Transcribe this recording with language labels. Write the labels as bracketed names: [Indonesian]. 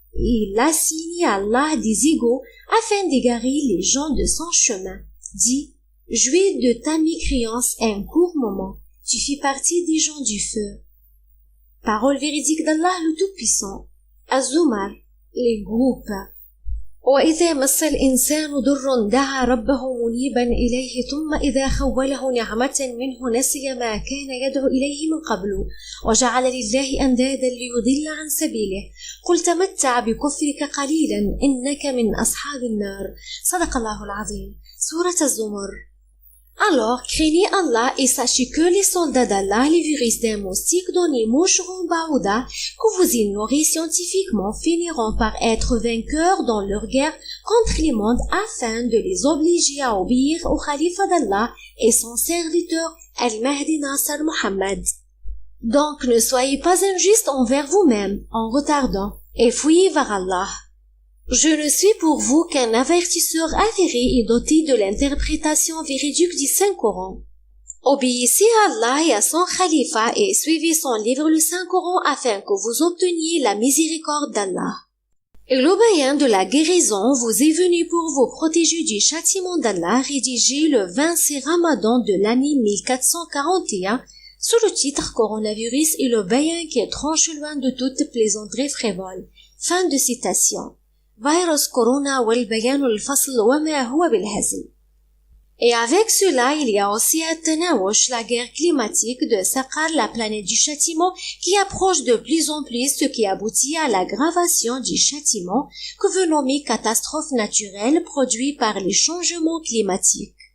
[French] Et il assigne à Allah des égaux afin d'égarer les gens de son chemin. Dis, jouis de ta mécréance un court moment, tu fais partie des gens du feu. Parole véridique d'Allah le Tout-Puissant. Az-Zumar, les groupes. [Arabic] وإذا مس الإنسان ضر دعا ربه منيبا إليه ثم إذا خوله نعمة منه نسي ما كان يدعو إليه من قبل وجعل لله أندادا ليضل عن سبيله قل تمتع بكفرك قليلا إنك من أصحاب النار. صدق الله العظيم. Sourate Az-Zumar. [French] Alors, craignez Allah et sachez que les soldats d'Allah, les virus d'un moustique donnés Mouchron Baouda, que vous ignorez scientifiquement, finiront par être vainqueurs dans leur guerre contre les mondes afin de les obliger à obéir au Khalifa d'Allah et son serviteur Al-Mahdi Nasser Mohammed. Donc, ne soyez pas injustes envers vous-même en retardant et fuyez vers Allah. Je ne suis pour vous qu'un avertisseur avéré et doté de l'interprétation véridique du Saint-Coran. Obéissez à Allah et à son Khalifa et suivez son livre le Saint-Coran afin que vous obteniez la miséricorde d'Allah. Et le bayan de la guérison vous est venu pour vous protéger du châtiment d'Allah rédigé le 26 Ramadan de l'année 1441 sous le titre Coronavirus et le bayan qui tranche loin de toute plaisanterie frivole. Fin de citation. [Arabic] Virus Corona والبيان الفصل وما هو بالهزل. [French] Et avec cela, il y a aussi à Tanaouch, la guerre climatique de Saqar, la planète du châtiment, qui approche de plus en plus, ce qui aboutit à l'aggravation du châtiment que veut nommer catastrophe naturelle produite par les changements climatiques.